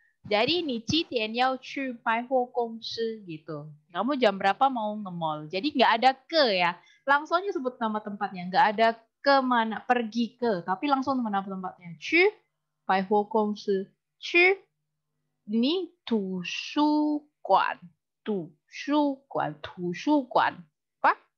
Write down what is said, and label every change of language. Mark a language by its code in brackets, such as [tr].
[id] Jadi ni [zh] 几点要去百货公司 [id] gitu. Kamu jam berapa mau nge-mall? Jadi nggak ada ke ya. Langsung aja sebut nama tempatnya. Nggak ada ke mana, pergi ke. Tapi langsung nama tempatnya. [zh] 去百货公司。去你图书馆，图书馆 [id] apa?